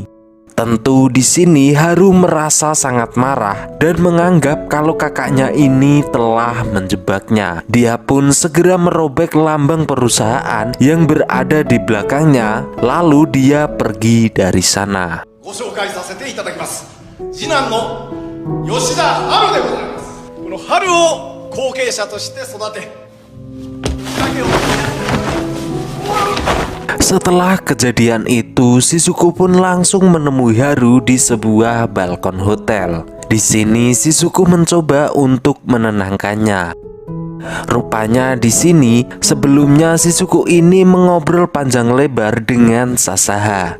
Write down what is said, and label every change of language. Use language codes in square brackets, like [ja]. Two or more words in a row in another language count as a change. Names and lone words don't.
[id] Tentu di sini Haru merasa sangat marah dan menganggap kalau kakaknya ini telah menjebaknya. Dia pun segera merobek lambang perusahaan yang berada di belakangnya, lalu dia pergi dari sana. [ja] ご紹介させていただきます。次男の吉田春でございます。この春を後継者として育て、竹を [id] Setelah kejadian itu, Shizuku pun langsung menemui Haru di sebuah balkon hotel. Di sini Shizuku mencoba untuk menenangkannya. Rupanya di sini sebelumnya Shizuku ini mengobrol panjang lebar dengan Sasaha.